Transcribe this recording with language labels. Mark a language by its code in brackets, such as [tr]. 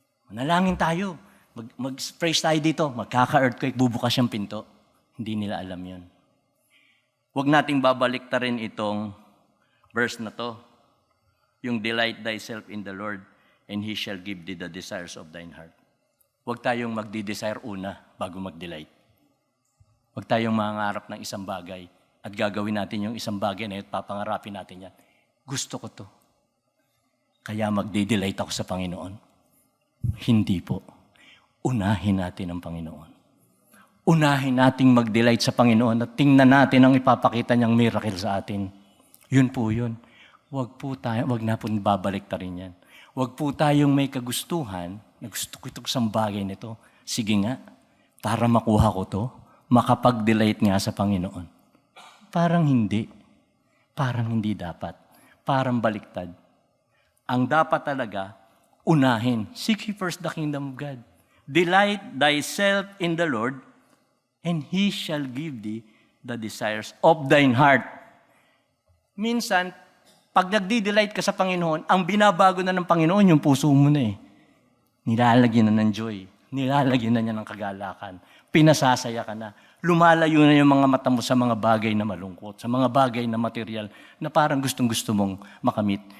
[tl] Manalangin tayo. Mag-praise tayo dito. Magkaka-earthquake, bubukas yung pinto. Hindi nila alam yun. Huwag nating babalik ta rin itong verse na to. [en] Yung delight thyself in the Lord, and He shall give thee the desires of thine heart. [tl] Huwag tayong magdi-desire una bago mag-delight. Huwag tayong mangarap ng isang bagay at gagawin natin yung isang bagay na yun, papangarapin natin yan. Gusto ko to. Kaya magdi-delight ako sa Panginoon. Hindi po. Unahin natin ang Panginoon. Unahin nating mag-delight sa Panginoon at tingnan natin ang ipapakita niyang miracle sa atin. Yun po yun. Huwag na po babalik ta rin yan. Huwag po tayong may kagustuhan na gusto ko itong isang bagay nito. Sige nga, para makuha ko to, makapag-delight nga sa Panginoon. Parang hindi. Parang hindi dapat. Parang baliktad. Ang dapat talaga, unahin. [en] Seek ye first the kingdom of God. Delight thyself in the Lord, and He shall give thee the desires of thine heart. [tl] Minsan, pag nagdi-delight ka sa Panginoon, ang binabago na ng Panginoon yung puso mo na eh. Nilalagyan na ng joy. Nilalagyan na niya ng kagalakan. Pinasasaya ka na. Lumalayo na yung mga mata mo sa mga bagay na malungkot, sa mga bagay na material na parang gustong-gusto mong makamit.